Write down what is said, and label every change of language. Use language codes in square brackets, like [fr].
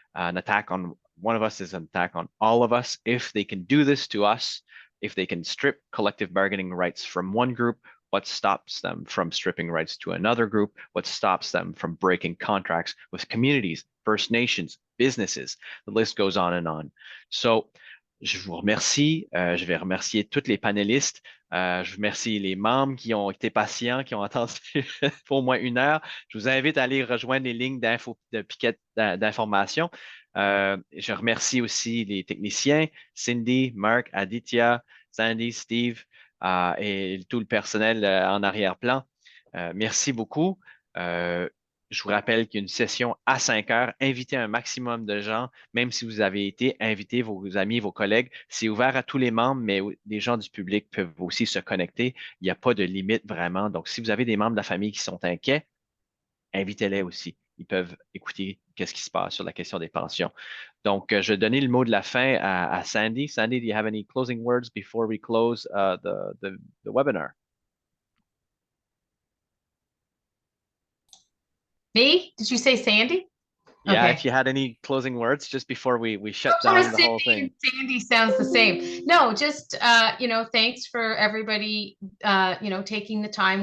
[en] An attack on one of us is an attack on all of us. If they can do this to us, if they can strip collective bargaining rights from one group, what stops them from stripping rights to another group, what stops them from breaking contracts with communities, First Nations, businesses. The list goes on and on. So, [fr] je vous remercie. Je vais remercier tous les panélistes. Je remercie les membres qui ont été patients, qui ont attendu pour au moins 1 heure. Je vous invite à aller rejoindre les lignes de piquettes d'information. Je remercie aussi les techniciens, Cindy, Mark, Aditya, Sandy, Steve et tout le personnel en arrière-plan. Merci beaucoup. Je vous rappelle qu'il y a une session à 5 heures. Invitez un maximum de gens, même si vous avez été, invitez vos amis, vos collègues. C'est ouvert à tous les membres, mais les gens du public peuvent aussi se connecter. Il n'y a pas de limite vraiment. Donc, si vous avez des membres de la famille qui sont inquiets, invitez-les aussi. Ils peuvent écouter qu'est-ce qui se passe sur la question des pensions. Donc, je vais donner le mot de la fin à Sandy. [en] Sandy, do you have any closing words before we close the webinar? Me? Did you say Sandy? Yeah, Okay. if you had any closing words just before we shut Oh, down the whole Cindy thing. and Sandy sounds the same. No, just thanks for everybody taking the time.